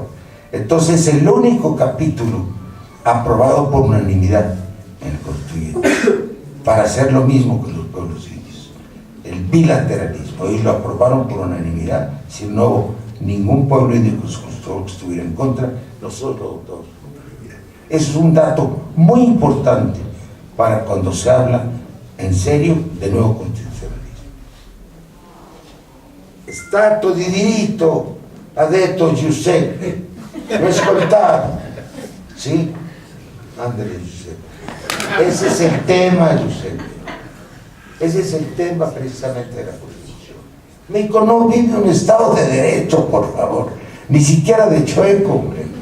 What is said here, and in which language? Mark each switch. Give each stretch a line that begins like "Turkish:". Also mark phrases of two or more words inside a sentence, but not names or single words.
Spanish: Entonces el único capítulo aprobado por unanimidad en el constituyente, para hacer lo mismo que los pueblos indios, el bilateralismo, y lo aprobaron por unanimidad, si no hubo ningún pueblo indio que estuviera en contra, nosotros lo votamos por unanimidad. Eso es un dato muy importante para cuando se habla en serio de nuevo constitucionalismo.
Italian: Stato di diritto, ha detto Giuseppe,
Spanish: lo he escoltado, ¿sí? Ándale, Giuseppe. Ese es el tema, Giuseppe. Ese es el tema precisamente de la Constitución. México no vive un Estado de Derecho, por favor, ni siquiera de chueco, hombre.